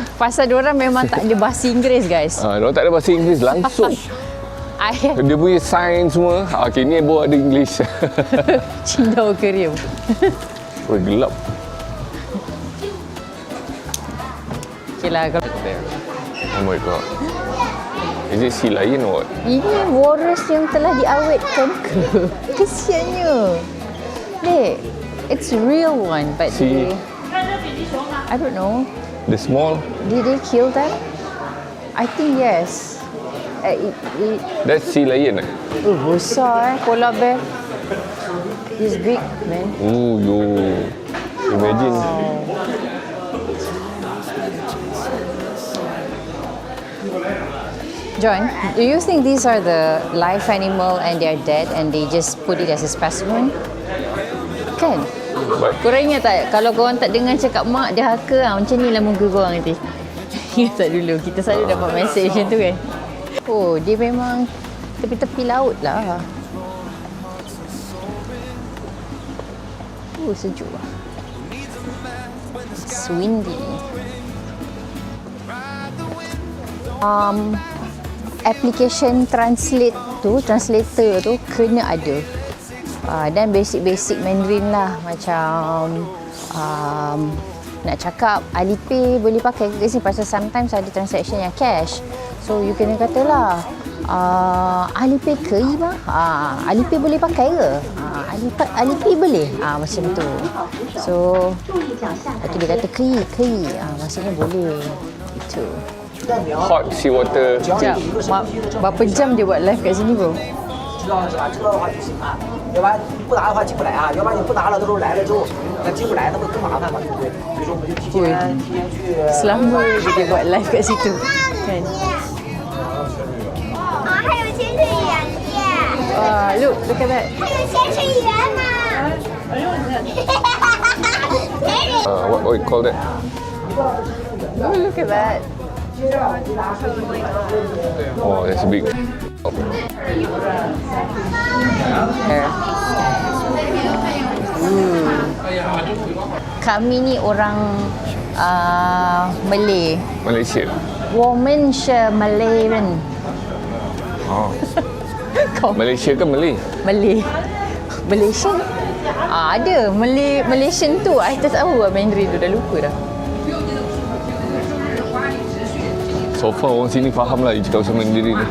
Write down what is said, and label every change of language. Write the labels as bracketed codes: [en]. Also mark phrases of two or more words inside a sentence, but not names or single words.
[ms] Pasal diorang memang tak ada bahasa Inggeris, guys. Diorang tak ada bahasa Inggeris langsung. Dia punya sign semua. Okay, ni baru ada English. Cindau Aquarium. Oh, gelap. Okay lah. [en] Oh my god. Is it sea lion or what? [ms] Ini walrus yang telah diawetkan ke? Kesiannya. Dek, [en] it's a real one, but See. I don't know. The small, Did they kill them? I think yes. that's sea lion. Besar polar bear. He's big, man. Oh, yo. Imagine. John, do you think these are the live animal and they're dead and they just put it as a specimen? [ms] Kan? [en] But [ms] Korang ingat tak, kalau korang tak dengar cakap mak dia haka, macam ni lah muka korang nanti. Ingat tak dulu, kita selalu dapat mesej macam tu kan? Oh, dia memang tepi-tepi laut lah. Oh, sejuk lah. [en] It's windy. Application translator [ms] tu kena ada. Dan basic Mandarin lah, macam nak cakap Alipay boleh pakai ke sini, pasal sometimes ada transaction yang cash, so you kena katalah Alipay ke Iba? Alipay boleh pakai ke? Alipay boleh? Macam tu. So lepas tu dia kata kei, maksudnya boleh. Itu. [en] hot sea water. [ms] Sekejap, berapa jam dia buat live kat sini bro? [zh] 知道是吧？知道的话就行啊，要不然不拿的话进不来啊，要不然你不拿了，到时候来了之后，那进不来，那不更麻烦嘛，对不对？所以说我们就提前去。 [ms] Selama dia buat live kat situ kan. [zh] 还有潜水员耶， [en] Look at that. [zh] 还有潜水员呢。 [en] What you call that? Oh, look at that. Oh, that's big. [ms] Kami ni orang Malay. Malaysia. [zh] 我们是 Malay 人。 Oh. [ms] Kau Malaysia ke Malay? Malay. Malaysian? Ada. Malaysian tu. I tak tahu lah Mandarin tu. Dah lupa dah. [en] So far [ms] orang sini faham lah you cakap pasal Mandarin ni.